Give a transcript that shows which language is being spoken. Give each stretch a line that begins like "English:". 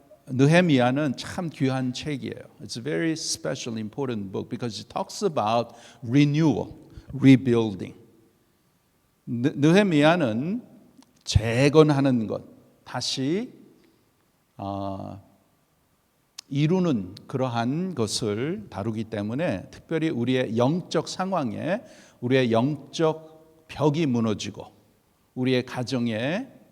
Korean: 느헤미야는 참 귀한 책이에요.
English: It's a very special, important book because it talks about renewal, rebuilding.
Korean: 느헤미야는 재건하는 것, 다시 이루는 그러한 것을 다루기 때문에 특별히 우리의 영적 상황에 우리의 영적 벽이 무너지고 우리의 가정의